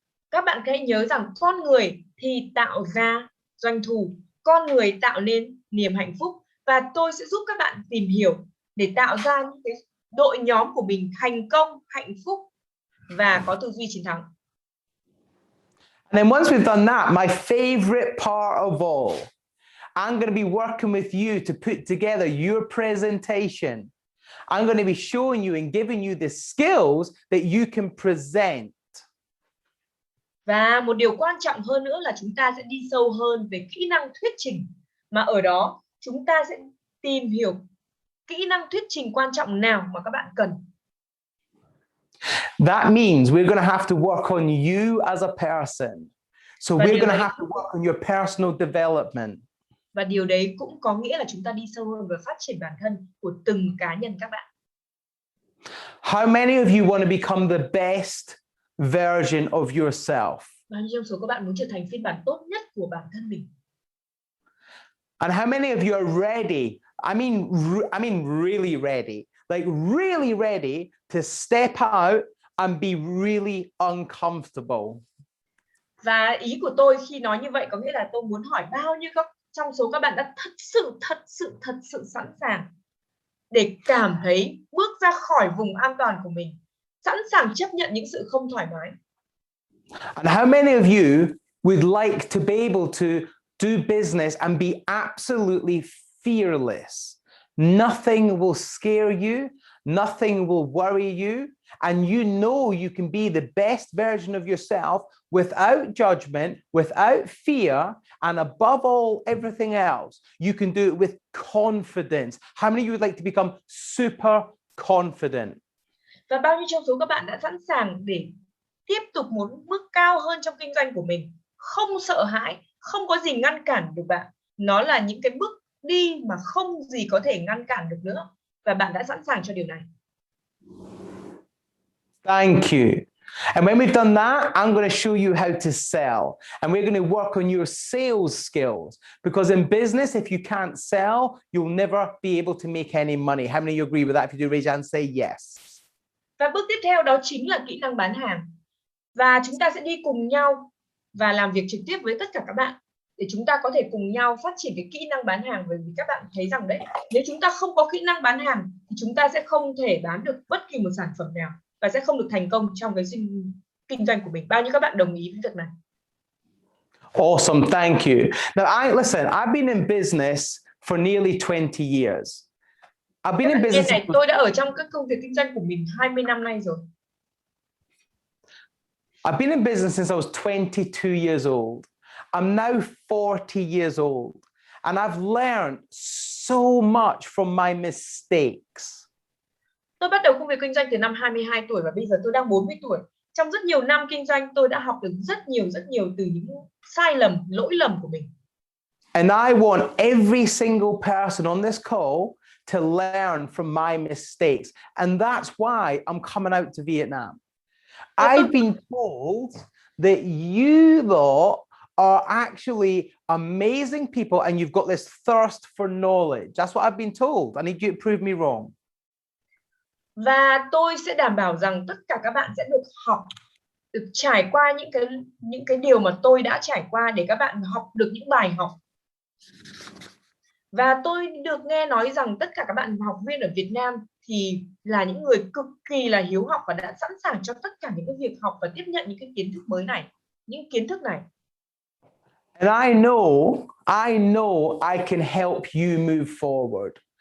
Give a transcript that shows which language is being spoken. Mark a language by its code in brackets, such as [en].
[vi] Các bạn hãy nhớ rằng con người thì tạo ra doanh thu, con người tạo nên niềm hạnh phúc, và tôi sẽ giúp các bạn tìm hiểu để tạo ra những cái đội nhóm của mình thành công, hạnh phúc và có tư duy chiến thắng. [en] And then once we've done that, my favorite part of all, I'm going to be working with you to put together your presentation. I'm going to be showing you and giving you the skills that you can present. [vi] Và một điều quan trọng hơn nữa là chúng ta sẽ đi sâu hơn về kỹ năng thuyết trình. Mà ở đó chúng ta sẽ tìm hiểu kỹ năng thuyết trình quan trọng nào mà các bạn cần. [en] That means we're going to have to work on you as a person. So we're going to have to work on your personal development. [vi] Và điều đấy cũng có nghĩa là chúng ta đi sâu hơn về phát triển bản thân của từng cá nhân các bạn. [en] How many of you want to become the best version of yourself? [vi] Bao nhiêu trong số các bạn muốn trở thành phiên bản tốt nhất của bản thân mình? [en] And how many of you are ready? I mean really ready. Like really ready to step out and be really uncomfortable. [vi] Và ý của tôi khi nói như vậy có nghĩa là tôi muốn hỏi bao nhiêu trong số các bạn đã thật sự sẵn sàng để cảm thấy bước ra khỏi vùng an toàn của mình, sẵn sàng chấp nhận những sự không thoải mái. [en] And how many of you would like to be able to do business and be absolutely fearless? Nothing will scare you, nothing will worry you, and you know you can be the best version of yourself without judgment, without fear, and above all, everything else, you can do it with confidence. How many of you would like to become super confident? [vi] Và bao nhiêu trong số các bạn đã sẵn sàng để tiếp tục một bước cao hơn trong kinh doanh của mình, không sợ hãi, không có gì ngăn cản được bạn. Nó là những cái bước đi mà không gì có thể ngăn cản được nữa, và bạn đã sẵn sàng cho điều này. [en] Thank you. And when we've done that, I'm going to show you how to sell. And we're going to work on your sales skills. Because in business, if you can't sell, you'll never be able to make any money. How many of you agree with that? If you do, raise your hand and say yes. [vi] Và bước tiếp theo đó chính là kỹ năng bán hàng. Và chúng ta sẽ đi cùng nhau và làm việc trực tiếp với tất cả các bạn để chúng ta có thể cùng nhau phát triển cái kỹ năng bán hàng. Bởi vì các bạn thấy rằng đấy, nếu chúng ta không có kỹ năng bán hàng thì chúng ta sẽ không thể bán được bất kỳ một sản phẩm nào và sẽ không được thành công trong cái kinh doanh của mình. Bao nhiêu các bạn đồng ý với việc này? [en] Awesome, thank you. Now, listen, I've been in business for nearly 20 years. I've been in business. [vi] Này, tôi đã ở trong các công việc kinh doanh của mình 20 năm nay rồi. [en] I've been in business since I was 22 years old. I'm now 40 years old, and I've learned so much from my mistakes. [vi] Tôi bắt đầu công việc kinh doanh từ năm 22 tuổi và bây giờ tôi đang 40 tuổi. Trong rất nhiều năm kinh doanh, tôi đã học được rất nhiều từ những sai lầm, lỗi lầm của mình. [en] And I want every single person on this call to learn from my mistakes. And that's why I'm coming out to Vietnam. I've been told that you lot are actually amazing people and you've got this thirst for knowledge. That's what I've been told. I need you to prove me wrong. [vi] Và tôi sẽ đảm bảo rằng tất cả các bạn sẽ được học, được trải qua những cái điều mà tôi đã trải qua để các bạn học được những bài học. Và tôi được nghe nói rằng tất cả các bạn học viên ở Việt Nam thì là những người cực kỳ là hiếu học và đã sẵn sàng cho tất cả những cái việc học và tiếp nhận những cái kiến thức mới này, những kiến thức này. [en] And I know I can help you move forward.